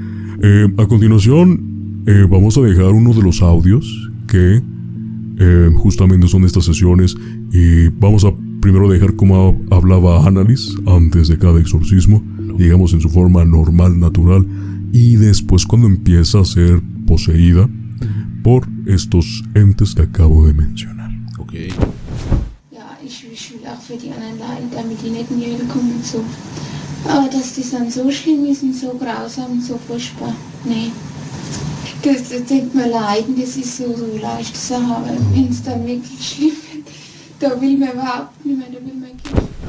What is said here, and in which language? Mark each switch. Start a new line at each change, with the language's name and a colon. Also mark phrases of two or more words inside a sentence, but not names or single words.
Spanish: A continuación, vamos a dejar uno de los audios que justamente son estas sesiones, y vamos a primero dejar cómo hablaba Annalise antes de cada exorcismo, digamos en su forma normal, natural, y después cuando empieza a ser poseída por estos entes que acabo de mencionar. Okay.
German: Ja, ich will auch für die anderen leiden, damit die nicht in die Hölle kommen und so. Aber dass die dann so schlimm ist und so grausam und so furchtbar, nee. Das denkt man leiden, das ist so leicht zu sagen, aber wenn es dann wirklich schlimm wird, da will man überhaupt nicht mehr, da will man gehen.